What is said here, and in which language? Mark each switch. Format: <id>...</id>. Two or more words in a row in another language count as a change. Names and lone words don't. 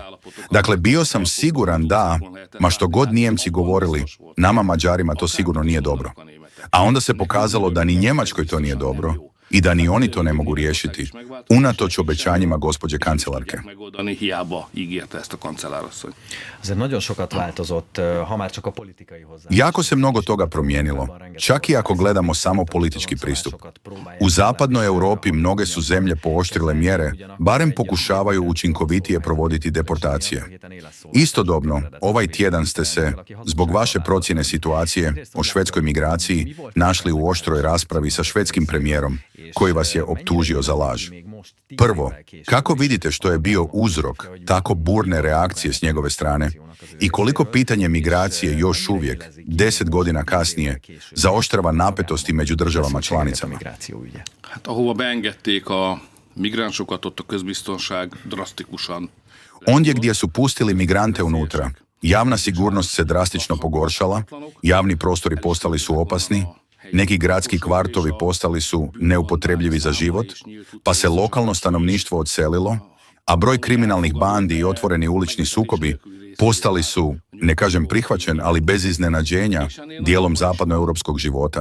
<hr>Dakle, bio sam siguran da, ma što god Nijemci govorili, nama Mađarima to sigurno nije dobro. A onda se pokazalo da ni Njemačkoj to nije dobro i da ni oni to ne mogu riješiti, unatoč obećanjima gospođe kancelarke.</hr> <hu>Zar nagyon sokat változott, ha már csak a politikai hozzáállás.</hu> <hr>Jako se mnogo toga promijenilo, čak i ako gledamo samo politički pristup. U zapadnoj Europi mnoge su zemlje pooštrile mjere, barem pokušavaju učinkovitije provoditi deportacije. Istodobno, ovaj tjedan ste se, zbog vaše procjene situacije o švedskoj migraciji, našli u oštroj raspravi sa švedskim premijerom, koji vas je optužio za laž. Prvo, kako vidite što je bio uzrok tako burne reakcije s njegove strane i koliko pitanje migracije još uvijek, 10 godina kasnije, zaoštrava napetosti među državama članicama?</hr> <hu>Ahova beengedték a migránsokat, ott a közbiztonság drasztikusan.</hu> <hr>Ondje gdje su pustili migrante unutra, javna sigurnost se drastično pogoršala, javni prostori postali su opasni, neki gradski kvartovi postali su neupotrebljivi za život, pa se lokalno stanovništvo odselilo, a broj kriminalnih bandi i otvoreni ulični sukobi postali su, ne kažem prihvaćen, ali bez iznenađenja, dijelom zapadnoeuropskog života.</hr>